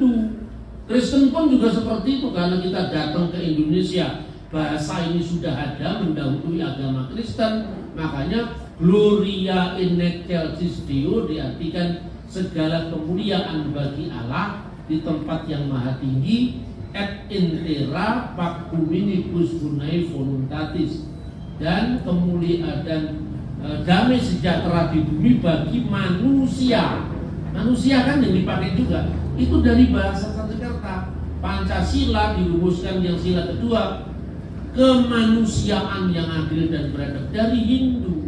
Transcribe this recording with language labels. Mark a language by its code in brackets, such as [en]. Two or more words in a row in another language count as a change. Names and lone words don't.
[id] Kristen pun juga seperti itu, karena kita datang ke Indonesia bahasa ini sudah ada mendahului agama Kristen, makanya [la] Gloria in excelsis Deo [id] diartikan segala kemuliaan bagi Allah di tempat yang maha tinggi, [la] et in terra pacumminibus bonae voluntatis, [id] dan kemuliaan dan damai sejahtera di bumi bagi manusia. Manusia kan yang dipakai juga. Itu dari bahasa Sanskerta. Pancasila dirumuskan yang sila kedua, kemanusiaan yang adil dan beradab, dari Hindu.